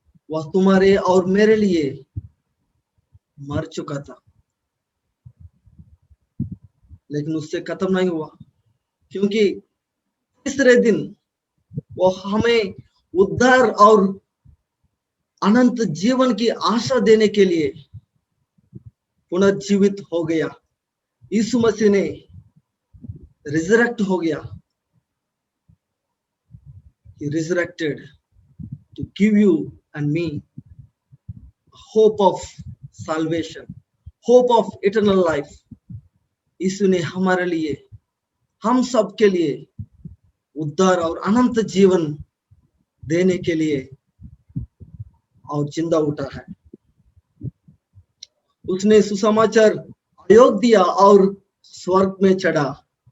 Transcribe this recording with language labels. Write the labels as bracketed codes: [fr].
[hi] वह तुम्हारे और मेरे लिए मर चुका था, लेकिन उससे खत्म नहीं हुआ, क्योंकि तीसरे दिन वो हमें उद्धार और अनंत जीवन की आशा देने के लिए पुनर्जीवित हो गया। यीशु मसीह ने रिजरेक्ट हो गया। [en] He resurrected to give you and me hope of salvation, hope of eternal life. [hi] यीशु ने हमारे लिए, हम सब के लिए उद्धार और अनंत जीवन देने के लिए और जिंदा उठा है। उसने सुसमाचार आयोग दिया और स्वर्ग में चढ़ा।